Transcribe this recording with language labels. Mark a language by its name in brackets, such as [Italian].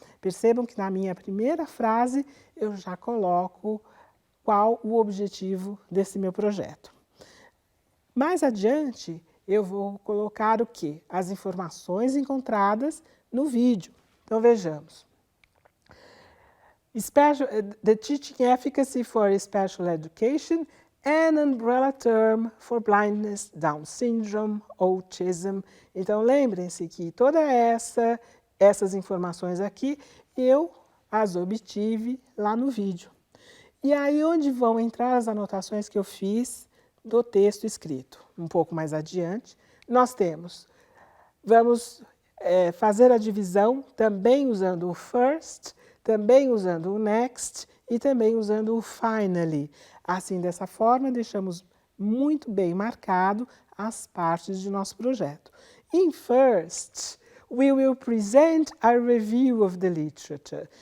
[Portuguese] Percebam que na minha primeira frase eu já coloco qual o objetivo desse meu projeto. Mais adiante, eu vou colocar o quê? As informações encontradas no vídeo. Então, vejamos. [English] The teaching efficacy for special education, an umbrella term for blindness, Down syndrome, autism. [Portuguese] Então, lembrem-se que todas essas informações aqui, eu as obtive lá no vídeo. E aí, onde vão entrar as anotações que eu fiz do texto escrito? Um pouco mais adiante, nós vamos fazer a divisão também usando o first, também usando o next e também usando o finally. Assim, dessa forma, deixamos muito bem marcado as partes de nosso projeto. [English] In first, we will present a review of the literature.